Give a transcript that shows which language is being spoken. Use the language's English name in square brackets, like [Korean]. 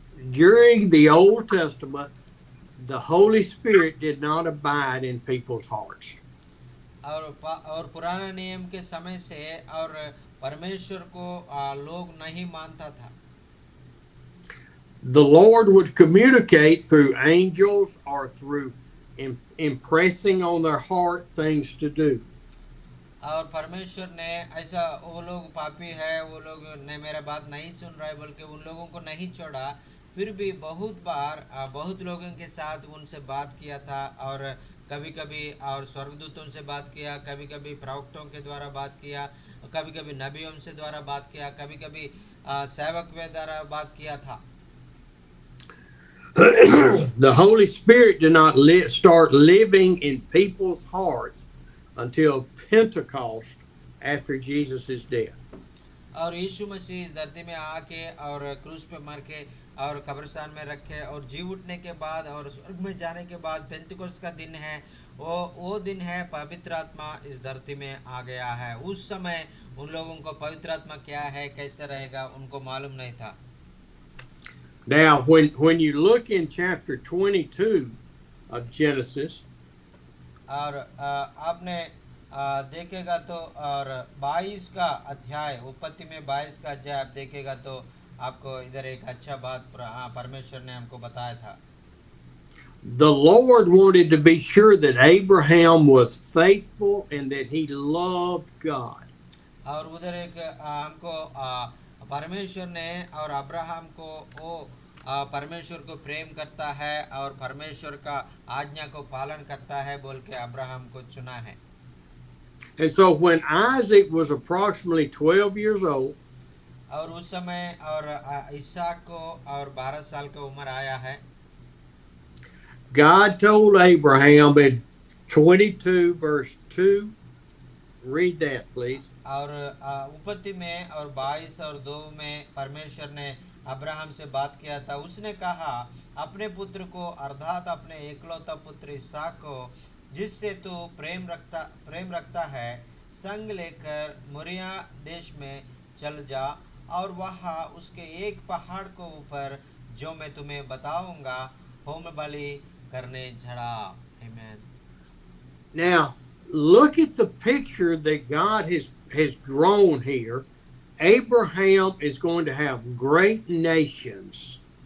[English] during the Old Testament, the Holy Spirit did not abide in people's hearts. [Hindi] और पुराना नियम के समय से और परमेश्वर को लोग नहीं मानता था. [English] The Lord would communicate through angels or through impressing on their heart things to do. [Hindi] और परमेश्वर ने ऐसा, वो लोग पापी है, वो लोग ने मेरा बात नहीं सुन रहा है बोल के उन लोगों को नहीं छोड़ा. फिर भी बहुत बार बहुत लोगों के साथ उनसे बात किया था. और कभी कभी और स्वर्गदूतों से बात किया, कभी कभी प्रवक्तों के द्वारा बात किया, कभी कभी नबियों से द्वारा बात किया, कभी कभी सेवक के द्वारा बात किया था. [English] The Holy Spirit did not start living in people's hearts until Pentecost after Jesus' death. [Hindi] और यीशु मसीह इस धरती में आके और क्रूस पे मर के और कब्रिस्तान में रखे और जी उठने के बाद और स्वर्ग में जाने के बाद पेंतिकोस्त का दिन है. वो दिन है पवित्र आत्मा इस धरती में आ गया है. उस समय उन लोगों को पवित्र आत्मा क्या है, कैसे रहेगा, उनको मालूम नहीं था. [English] Now, when you look in chapter 22 of Genesis, [Hindi] और आपने देखेगा तो और 22 का अध्याय, उत्पत्ति में 22 का अध्याय आप देखेगा तो आपको इधर एक अच्छा बात परमेश्वर ने हमको बताया था. [English] the Lord wanted to be sure that Abraham was faithful and that he loved God. [Hindi] और उधर एक हमको परमेश्वर ने और अब्राहम को वो परमेश्वर को प्रेम करता है और परमेश्वर का आज्ञा को पालन करता है बोल के अब्राहम को चुना है. [English] And so when Isaac was approximately 12 years old, [Hindi] और उस समय और इसहाक को और 12 साल का उम्र आया है. [English] God told Abraham in 22 verse 2, read that please. [Hindi] और उत्पत्ति में और 22 और 2 में परमेश्वर ने अब्राहम से बात किया था. उसने कहा, अपने पुत्र को अर्थात अपने एकलौता पुत्र इसहाक को जिससे तू प्रेम रखता है संग लेकर मोरिया देश में चल जा और वहाँ उसके एक पहाड़ को ऊपर जो मैं तुम्हें बताऊंगा होम बलि करने चढ़ा. [English] Amen. Now, look at the picture that God has drawn here. Abraham is going to have great nations.